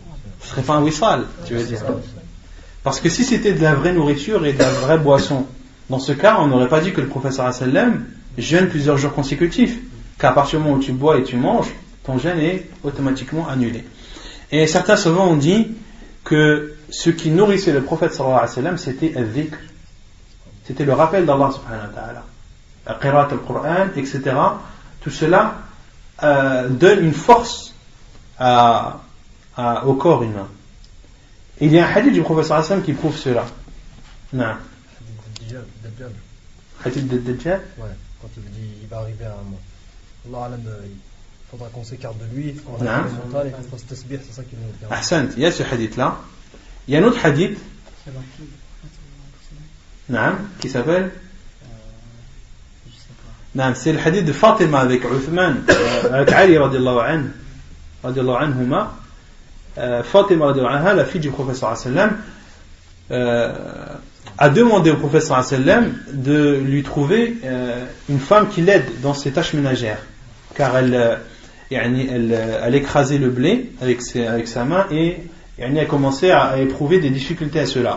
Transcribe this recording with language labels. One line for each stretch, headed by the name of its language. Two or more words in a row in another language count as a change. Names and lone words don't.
French: Ce serait pas un wisal, tu veux dire? Parce que si c'était de la vraie nourriture et de la vraie boisson, dans ce cas, on n'aurait pas dit que le prophète
Arabic: sallallahu alayhi wa sallam
French: jeûne plusieurs jours consécutifs. Car à partir du moment où tu bois et tu manges, ton jeûne est automatiquement annulé. Et certains souvent ont dit que ce qui nourrissait le prophète
Arabic: sallallahu alayhi wa sallam,
French: c'était al-dhikr. C'était le rappel d'Allah
Arabic: subhanahu wa ta'ala. Qiraat al-Qur'an,
French: etc. Tout cela donne une force au corps humain. Et il y a un hadith du prophète
Arabic: sallallahu alayhi wa sallam
French: qui prouve cela. Non. Hadith de Dajjal. Ouais, quand il dit il va arriver à un moment.
Arabic: Allah alam,
French: il faudra qu'on s'écarte de lui, qu'on va les montagnes et qu'on fasse tasbih, c'est ça qu'il nous dit. Ahsant, il y a ce hadith là. Il y a un autre hadith. Qui s'appelle c'est le hadith de Fatima avec Uthman, avec Ali
Arabic: radiallahu anhuma.
French: Fatima
Arabic: radiallahu anha,
French: la fille du prophète
Arabic: sallallahu alayhi wa sallam,
French: a demandé au prophète
Arabic: sallallahu alayhi wa sallam
French: de lui trouver une femme qui l'aide dans ses tâches ménagères, car elle écrasait le blé avec sa main et elle commençait à éprouver des difficultés à cela.